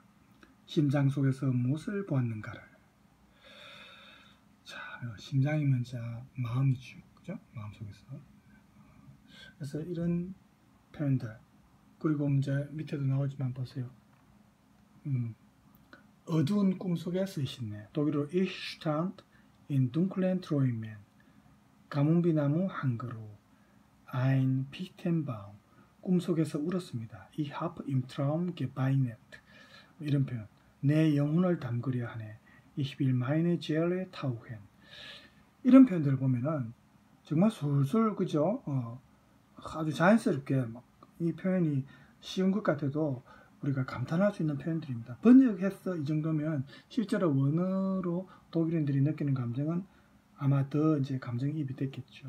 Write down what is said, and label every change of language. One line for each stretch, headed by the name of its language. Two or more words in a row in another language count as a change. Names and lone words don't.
Korean: 심장 속에서 무엇을 보았는가를. 자, 심장이면 자 마음이죠, 그죠? 마음 속에서. 그래서 이런 표현들, 그리고 이제 밑에도 나오지만 보세요. 어두운 꿈속에 쓰신네. 독일어로
German: Ich stand in dunklen Träumen.
Korean: 가문비나무 한 그루.
German: Ein Fichtenbaum.
Korean: 꿈속에서 울었습니다.
German: Ich habe im Traum geweint.
Korean: 이런 표현. 내 영혼을 담그려 하네.
German: Ich will meine Seele tauchen.
Korean: 이런 표현들을 보면은 정말 술술 그죠? 아주 자연스럽게 이 표현이 쉬운 것 같아도 우리가 감탄할 수 있는 표현들입니다. 번역해서 이 정도면 실제로 원어로 독일인들이 느끼는 감정은 아마 더 이제 감정이입이 됐겠죠.